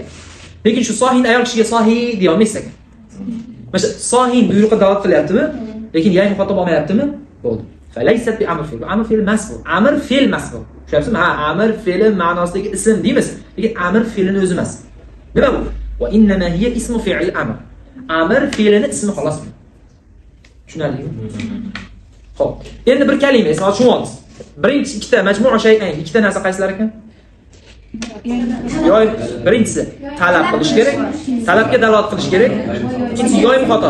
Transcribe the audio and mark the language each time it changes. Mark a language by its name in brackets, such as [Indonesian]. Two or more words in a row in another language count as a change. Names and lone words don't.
[Uzbek] Lekin shu sohin ayol kishiga sohi deya olmaysiz ekan. Mana shu sohin buyruqqa da'vat qilyaptimi? Lekin yangi muxotob olmayaptimi? Bo'ldi. [Arabic] فليست بأمر فعل. [Uzbek] Amr fe'l emas bu. Amr fe'l emas bu. Tushunyapsizmi? Ha, amr fe'li ma'nosidagi ism deymiz. Lekin amr fe'lini o'zi emas. Nima bu? [Arabic] وإنما هي اسم فعل أمر. [Uzbek] Amr fe'lini ismi xolos. Tushunarlimi? Xo'p. Endi bir kalima esa tushunamiz. Birinchi ikkita [Arabic] مجموع شيئين, [Uzbek] ikkita narsa qaysilar ekan? Yo'q, birinchisi talab qilish kerak, talabga dalolat qilish kerak. Ikkinchisi yo'q muxotoba.